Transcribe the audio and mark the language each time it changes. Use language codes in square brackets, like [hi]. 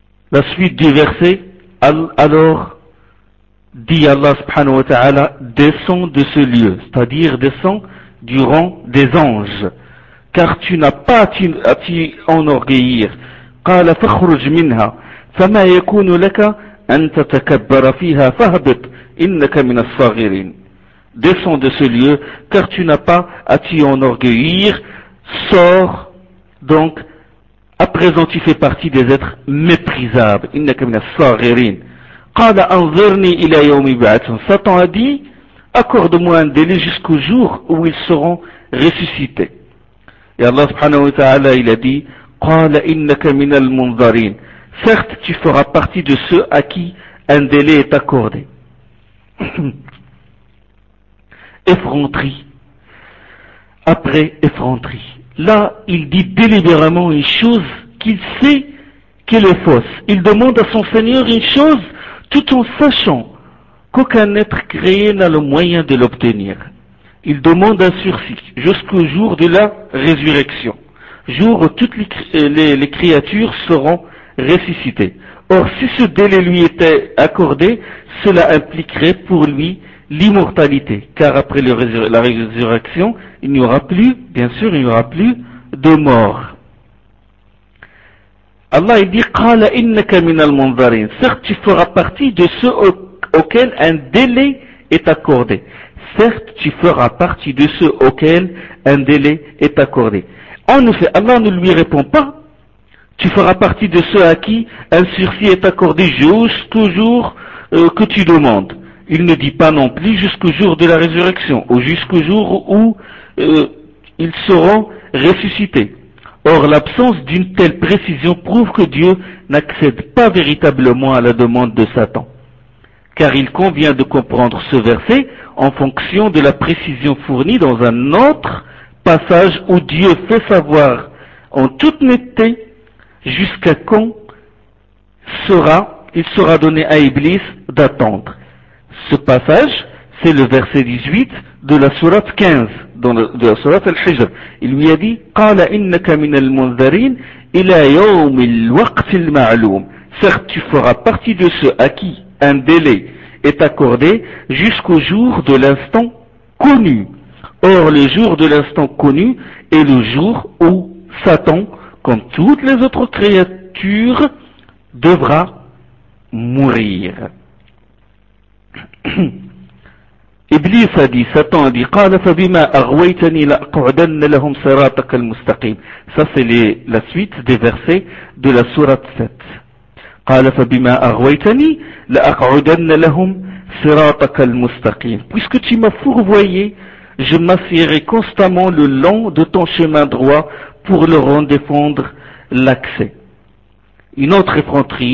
[fr] La suite du verset, alors dit Allah subhanahu wa ta'ala, descends de ce lieu, c'est-à-dire descends du rang des anges, car tu n'as pas à t'y enorgueillir. [ar] قال فخرج منها فما يكون لك أن تتكبر فيها فهبط إنك من الصاغرين. [fr] Descends de ce lieu, car tu n'as pas à t'y enorgueillir. Sors donc, à présent tu fais partie des êtres méprisables. [ar] إنك من الصاغرين. قال أنظرني إلى يوم يبعثون. [fr] Satan a dit, accorde-moi un délai jusqu'au jour où ils seront ressuscités. Et Allah subhanahu wa ta'ala il a dit, [ar] قال إنك من المنظرين. [fr] Certes, tu feras partie de ceux à qui un délai est accordé. Effronterie. Après effronterie. Là, il dit délibérément une chose qu'il sait qu'elle est fausse. Il demande à son Seigneur une chose tout en sachant qu'aucun être créé n'a le moyen de l'obtenir. Il demande un sursis jusqu'au jour de la résurrection. Jour où toutes les créatures seront ressuscité. Or, si ce délai lui était accordé, cela impliquerait pour lui l'immortalité, car après la résurrection, il n'y aura plus, bien sûr, il n'y aura plus de mort. Allah il dit, [ar] قَالَ إِنَّكَ مِنَ الْمُنْظَرِينَ. [fr] Certes, tu feras partie de ceux auxquels un délai est accordé. Certes, tu feras partie de ceux auxquels un délai est accordé. En effet, Allah ne lui répond pas, tu feras partie de ceux à qui un sursis est accordé jusqu'au jour que tu demandes. Il ne dit pas non plus jusqu'au jour de la résurrection ou jusqu'au jour où ils seront ressuscités. Or, l'absence d'une telle précision prouve que Dieu n'accède pas véritablement à la demande de Satan. Car il convient de comprendre ce verset en fonction de la précision fournie dans un autre passage où Dieu fait savoir en toute netteté jusqu'à quand il sera donné à Iblis d'attendre. Ce passage C'est le verset 18 de la sourate 15, de la sourate Al-Hijr. Il lui a dit, [ar] قَالَ إِنَّكَ مِنَ الْمُنْذَرِينَ إِلَى يَوْمِ الْوَقْتِ الْمَعْلُومِ. [fr] Certes, tu feras partie de ceux à qui un délai est accordé jusqu'au jour de l'instant connu. Or, le jour de l'instant connu est le jour où Satan, comme toutes les autres créatures, devra mourir. Iblis a dit, Satan a dit, [ar] قَالَ فَبِمَا أَغْوَيْتَنِي لَأَقْعُدَنَّ لَهُمْ صِرَاطَكَ الْمُسْتَقِيمَ. [fr] Ça, c'est la suite des versets de la sourate 7. [ar] قَالَ فَبِمَا أَغْوَيْتَنِي لَأَقْعُدَنَّ لَهُمْ صِرَاطَكَ الْمُسْتَقِيمَ. [fr] Puisque tu m'as fourvoyé, je m'assierai constamment le long de ton chemin droit pour leur en défendre l'accès. Une autre effronterie.